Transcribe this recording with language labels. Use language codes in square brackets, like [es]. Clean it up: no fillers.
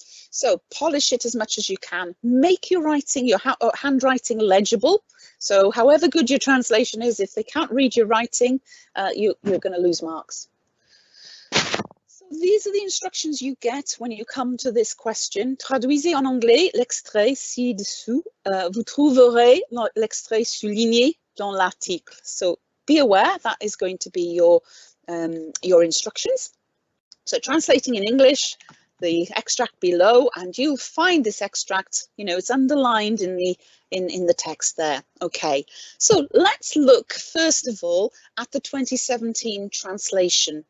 [en] So polish it as much as you can. Make your writing, your handwriting legible. So however good your translation is, if they can't read your writing, you're going to lose marks. So these are the instructions you get when you come to this question. [fr] Traduisez en anglais l'extrait ci-dessous. Vous trouverez l'extrait souligné dans l'article. [en] So be aware that is going to be your instructions. So translating in English, the extract below, and you'll find this extract, it's underlined in the text there. Okay, so let's look first of all at the 2017 translation.